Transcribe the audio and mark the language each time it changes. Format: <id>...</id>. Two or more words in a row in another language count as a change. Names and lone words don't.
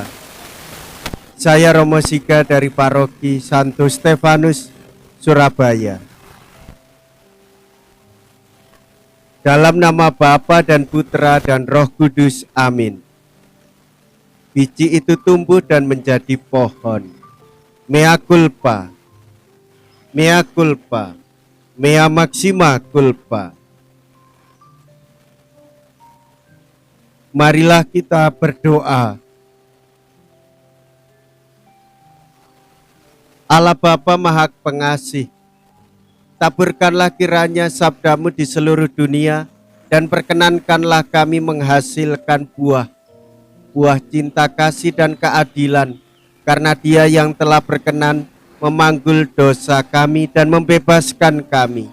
<id>Saya Romo Siga dari Paroki Santo Stefanus, Surabaya. Dalam nama Bapa dan Putra dan Roh Kudus, amin. Biji itu tumbuh dan menjadi pohon.</id> <la>Mea culpa, mea culpa, mea maxima culpa.</la> <id>Marilah kita berdoa. Allah Bapa Maha Pengasih, taburkanlah kiranya sabdamu di seluruh dunia dan perkenankanlah kami menghasilkan buah cinta kasih dan keadilan, karena Dia yang telah berkenan memanggul dosa kami dan membebaskan kami.</id>